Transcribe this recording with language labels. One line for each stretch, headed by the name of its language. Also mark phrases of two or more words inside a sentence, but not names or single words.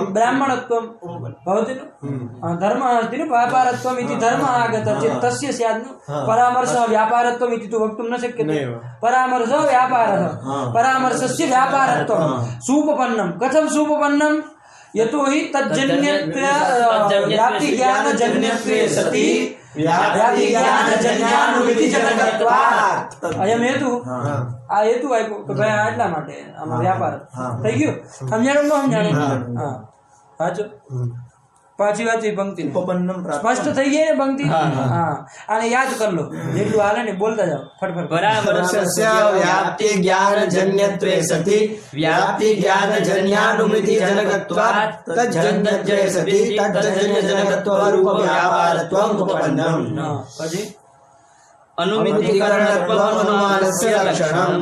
Sanskrit: ब्राह्मणत्वं भवति न धर्मः अस्ति न व्यापारत्वम् इति धर्मः आगतः चेत् तस्य स्यात् न परामर्शः व्यापारत्वम् इति तु वक्तुं न शक्यते परामर्शः व्यापारः परामर्शस्य व्यापारत्वं सूपपन्नं कथं सूपपन्नं यतोहि व्याप्तिज्ञानजन्यत्वे सति व्याप्तिज्ञानजन्यानुमितिजनकत्वात् अयं हेतु
Gujarati: આ હેતુ આપ્યો કે ભાઈ આટલા માટે આમાં વ્યાપાર થઈ ગયું સમજાણું ન સમજાણું હા સાચું પાછી વાંચી પંક્તિ સ્પષ્ટ થઈ ગઈ ને પંક્તિ હા આને યાદ કર લો જેટલું હાલે ને બોલતા જાઓ ફટફટ
Sanskrit: परामर्शस्य व्याप्तिज्ञानजन्यत्वे सति व्याप्तिज्ञानजन्यानुमितिजनकत्वात् तज्जन्यत्वे सति तज्जन्यजनकत्वरूपव्यापारत्वम् उपपन्नम्
Gujarati: પછી
Sanskrit: अनुमितिकरणत्वमनुमानस्य लक्षणम्